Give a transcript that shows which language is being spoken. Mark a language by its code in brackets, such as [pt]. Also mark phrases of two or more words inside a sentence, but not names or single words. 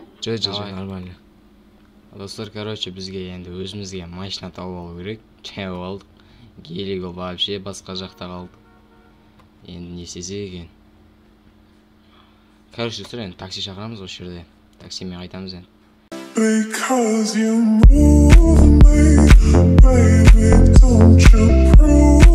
[kk] Жоқ, нормально. Достар, короче, бізге енді өзімізге машина тауып алу керек. Жауып алдық. Келік ол вообще басқа жақта қалды. Енді не істесек екен? Короче, достар, енді такси шақырамыз осы жерде. Таксимен қайтамыз енді. [en] Because you move me, baby, don't you prove